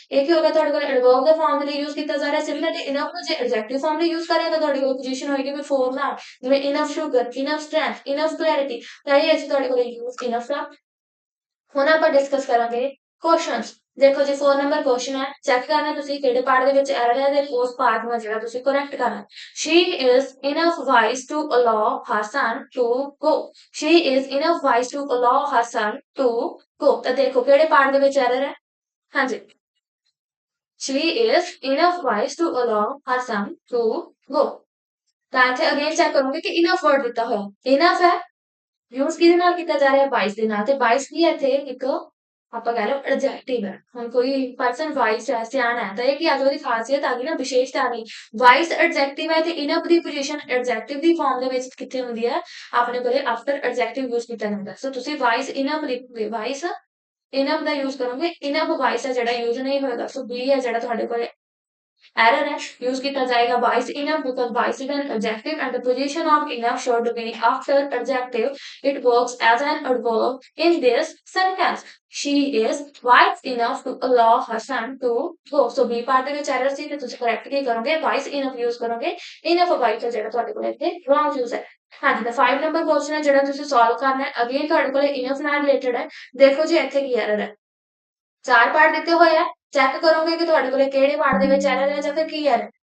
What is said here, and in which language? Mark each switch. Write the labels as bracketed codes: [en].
[pa] ਇਹ ਕੀ ਹੋਗਾ ਤੁਹਾਡੇ ਕੋਲ ਐਡਵਰਬ ਦਾ ਫਾਰਮ ਦੇ ਲਈ ਯੂਜ਼ ਕੀਤਾ ਜਾ ਰਿਹਾ। ਸਿਮਿਲਰਲੀ ਇਨਫ ਨੂੰ ਜੇ ਐਡਜੈਕਟਿਵ ਫਾਰਮ ਲਈ ਯੂਜ਼ ਕਰਿਆ ਤਾਂ ਤੁਹਾਡੀ ਕੋਲ ਪੋਜੀਸ਼ਨ ਹੋਏਗੀ ਬਿਫੋਰ ਨਾउन ਜਿਵੇਂ enough sugar enough strength enough clarity. ਤਾਂ ਇਹ ਅਸੀਂ ਤੁਹਾਡੇ ਕੋਲ ਯੂਜ਼ ਇਨਫ ਦਾ। ਹੁਣ ਆਪਾਂ ਡਿਸਕਸ ਕਰਾਂਗੇ ਕੁਐਸਚਨਸ। ਦੇਖੋ ਜੀ 4 ਨੰਬਰ ਕੁਐਸਚਨ ਹੈ ਚੈੱਕ ਕਰਨਾ ਤੁਸੀਂ ਕਿਹੜੇ ਪਾਰਟ ਦੇ ਵਿੱਚ ਐਰਰ ਹੈ ਤੇ ਉਸ ਪਾਰਟ ਨੂੰ ਜਿਹੜਾ ਤੁਸੀਂ ਕਰੈਕਟ ਕਰਨਾ। [en] she is enough wise to allow her son to go। she is enough wise to allow her son to go। [pa] ਤਾਂ ਦੇਖੋ ਕਿਹੜੇ ਪਾਰਟ ਦੇ ਵਿੱਚ ਐਰਰ ਹੈ। ਹਾਂਜੀ [en] she is enough wise to allow her son to go। [pa] ਤਾਂ ਇੱਥੇ again check ਕਰੋਗੇ ਕਿ enough word ਦਿੱਤਾ ਹੋਇਆ enough ਹੈ ਯੂਜ਼ ਕਿਹਦੇ ਨਾਲ ਕੀਤਾ ਜਾ ਰਿਹਾ ਵਾਈਸ ਦੇ ਨਾਲ ਤੇ ਵਾਈਸ ਕੀ ਹੈ ਇੱਥੇ ਇੱਕ ਆਪਾਂ ਕਹਿ ਲਓ ਐਡਜੈਕਟਿਵ ਹੈ। ਹੁਣ ਕੋਈ ਪਰਸਨ ਵਾਈਸ ਹੈ ਸਿਆਣਾ ਹੈ ਤਾਂ ਇਹ ਕੀ ਆ ਗਈ ਉਹਦੀ ਖਾਸੀਅਤ ਆ ਗਈ ਨਾ ਵਿਸ਼ੇਸ਼ਤਾ ਆ ਗਈ। ਵਾਈਸ ਐਡਜੈਕਟਿਵ ਹੈ ਤੇ ਇਨਫ ਦੀ ਪੋਜੀਸ਼ਨ ਐਡਜੈਕਟਿਵ ਦੀ ਫਾਰਮ ਦੇ ਵਿੱਚ ਕਿੱਥੇ ਹੁੰਦੀ ਹੈ ਆਪਣੇ ਕੋਲੇ ਆਫਟਰ ਐਡਜੈਕਟਿਵ ਯੂਜ਼ ਕੀਤਾ ਜਾਂਦਾ। ਸੋ ਤੁਸੀਂ ਵਾਈਸ ਇਨਫ ਲਿਖੋਗੇ ਵਾਈਸ ਇਨਫ ਦਾ ਯੂਜ਼ ਕਰੋਗੇ ਇਨਫ ਵਾਈਸ ਹੈ ਜਿਹੜਾ ਯੂਜ਼ ਨਹੀਂ ਹੋਏਗਾ। ਸੋ ਬੀ ਹੈ ਜਿਹੜਾ ਤੁਹਾਡੇ ਕੋਲੇ [en] error [hi] है use किया जाएगा [en] wise enough because wise is an adjective and the position of enough should be after adjective। it works as an adverb in this sentence। she is wise enough to allow her son to go। [pa] so b part ਦੇ ਵਿੱਚ error ਸੀ ਤੇ ਤੁਸੀਂ correct ਕੀ ਕਰੋਗੇ wise enough use ਕਰੋਗੇ enough wise ਜਿਹੜਾ ਤੁਹਾਡੇ ਕੋਲ ਇੱਥੇ wrong use ਹੈ। ਹਾਂਜੀ ਤਾਂ 5 ਨੰਬਰ ਕੁਐਸਚਨ ਹੈ ਜਿਹੜਾ ਤੁਸੀਂ ਸੋਲਵ ਕਰਨਾ ਹੈ ਅਗੇਨ ਤੁਹਾਡੇ ਕੋਲ enough ਨਾਲ ਰਿਲੇਟਡ ਹੈ। ਦੇਖੋ ਜੀ ਇੱਥੇ ਕੀ error ਹੈ ਚਾਰ ਪਾਰਟ ਦਿੱਤੇ ਹੋਏ ਆ ਚੈੱਕ ਕਰੋਗੇ ਕਿ ਤੁਹਾਡੇ ਕੋਲੇ ਕਿਹੜੇ ਪਾਰਟ ਦੇ ਵਿੱਚ ਐਰਰ ਹੈ ਜਾਂ ਫਿਰ ਕੀ ਐਰਰ।